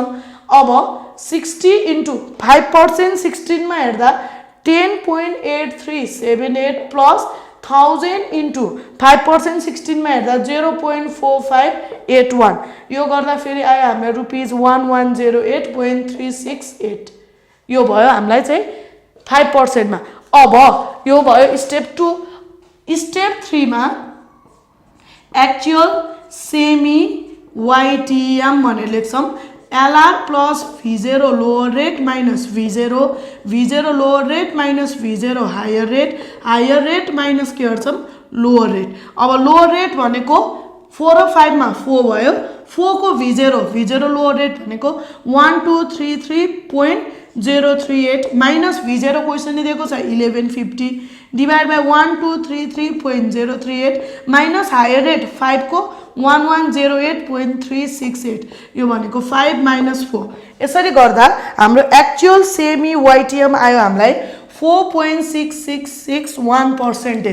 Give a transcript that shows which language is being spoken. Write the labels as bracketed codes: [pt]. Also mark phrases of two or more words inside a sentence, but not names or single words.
[ne] अब 60 इन्टु 5% 16 मा हेर्दा 10.8378 प्लस 1000 इन्टु 5% 16 मा हेर्दा 0.4581 यो गर्दा फेरि आयो हामीलाई ₹1108.368 यो भयो हामीलाई चाहिँ 5% मा। अब यो भयो स्टेप 2। स्टेप 3 मा [en] actual semi YTM [ne] भनेर लेख्छौँ। [en] LR plus V0 lower rate minus V0 V0 lower rate minus V0 higher rate minus [ne] के गर्छौँ [en] lower rate. [ne] अब [en] lower rate [ne] भनेको 4 र 5 मा 4 भयो 4 को V0 [en] lower rate [ne] भनेको 1233.038 माइनस V0 क्वेसन दिएको छ 1150 [en] divide by [ne] 1233.038 [en] minus higher rate [ne] 5 को 1108.368 यो भनेको 5 माइनस 4 यसरी गर्दा हाम्रो [en] actual semi YTM [ne] आयो हामीलाई 4.6661%।